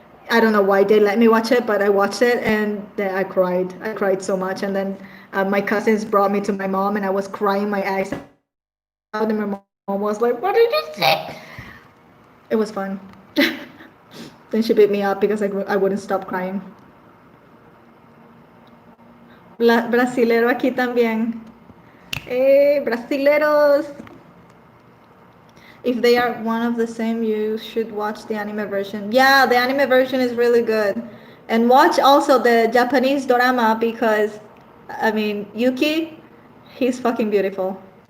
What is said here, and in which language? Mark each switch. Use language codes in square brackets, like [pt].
[en] I don't know why they let me watch it, but I watched it and then I cried. I cried so much. And then my cousins brought me to my mom, and I was crying my eyes out. And my mom was like, "What did you say?" It was fun. Then she beat me up because I wouldn't stop crying. [es] Brasilero aquí también. Brasileros! [en] If they are one of the same, you should watch the anime version. Yeah, the anime version is really good. And watch also the Japanese drama because, I mean, Yuki, he's fucking beautiful.